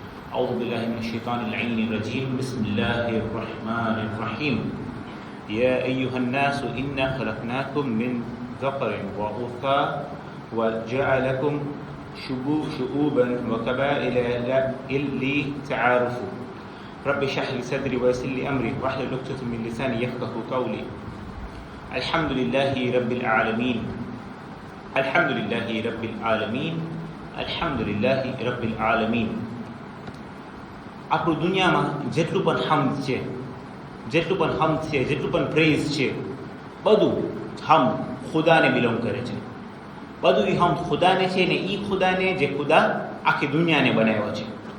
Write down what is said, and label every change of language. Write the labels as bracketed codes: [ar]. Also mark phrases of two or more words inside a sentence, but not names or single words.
[ar] أعوذ بالله من الشيطان اللعين الرجيم بسم الله الرحمن الرحيم يا أيها الناس إنا خلقناكم من ذكر وأنثى وجعلكم شعوبا وقبائل لتعارفوا رب اشرح لي صدري ويسر لي أمري واحلل عقدة من لساني يفقهوا قولي الحمد لله رب العالمين الحمد لله رب العالمين الحمد لله رب العالمين. [gu] આપણું દુનિયામાં જેટલું પણ હમ્દ છે, જેટલું પણ પ્રેઝ છે, બધું હમ ખુદાને બિલોંગ કરે છે. બધું એ હમ ખુદાને છે ને એ ખુદાને જે ખુદા આખી દુનિયાને બનાવ્યો છે.